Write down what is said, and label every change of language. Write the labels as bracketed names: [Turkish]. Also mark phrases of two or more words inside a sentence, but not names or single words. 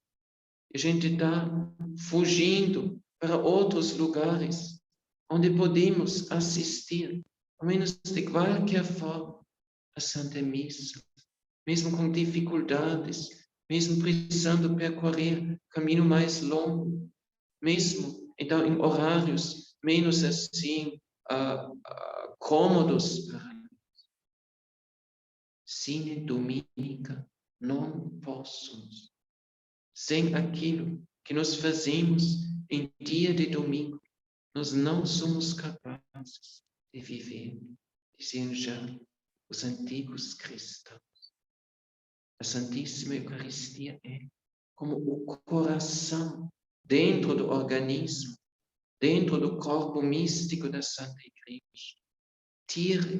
[Portuguese] A gente está fugindo para outros lugares onde podemos assistir, ao menos de qualquer forma, a Santa Missa, mesmo com dificuldades, mesmo precisando percorrer caminho mais longo, mesmo então em horários menos assim cômodos para nós. [Latin] Sine dominica non possumus. [Portuguese] Sem aquilo que nós fazemos em dia de domingo, nós não somos capazes de viver, diziam já os antigos cristãos. A Santíssima Eucaristia é como o coração dentro do organismo, dentro do corpo místico da Santa Igreja.